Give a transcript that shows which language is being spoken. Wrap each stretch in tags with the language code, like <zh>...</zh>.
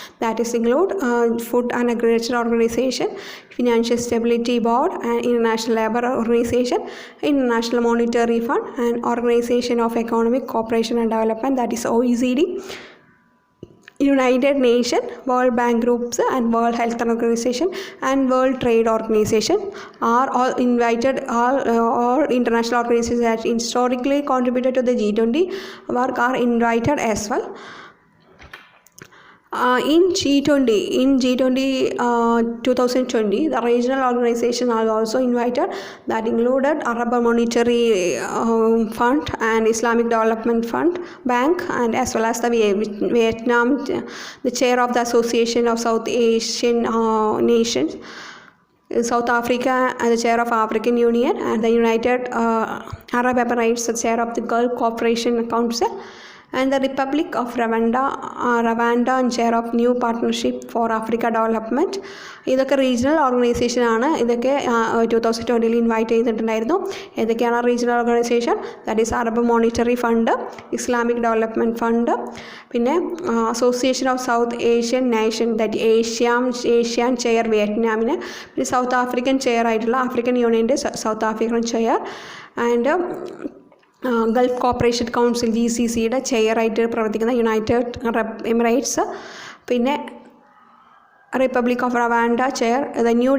<en>That is include food and agriculture organization, financial stability board and international labour organization, international monetary fund and organization of economic cooperation and development, that is OECD, United Nations, World Bank Groups and World Health Organization and World Trade Organization are all invited. All international organizations that historically contributed to the G20 work are invited as well. In G20 2020, the regional organizations are also invited. That included Arab Monetary Fund and Islamic Development Fund Bank, and as well as the Vietnam, the chair of the Association of South Asian Nations, South Africa as the chair of African Union, and the United Arab Emirates the chair of the Gulf Cooperation Council, and the Republic of Rwanda and chair of New Partnership for Africa Development.</en> <ml>ഇതൊക്കെ regional organisation ആണ്. ഇതൊക്കെ 2020 invite ചെയ്തിട്ടുണ്ടായിരുന്നു. ഏതൊക്കെയാണ് regional organisation? That is Arab monetary fund, Islamic development fund, പിന്നെ association of south Asian nation, that Asian chair വിയറ്റ്നാമിന്, പിന്നെ south African chair ആയിട്ടുള്ള African യൂണിയൻ്റെ south African chair, and Gulf corporation council GCCയുടെ ചെയറായിട്ട് പ്രവർത്തിക്കുന്ന United Arab Emirates, പിന്നെ republic of റവാൻഡ chair, the</ml>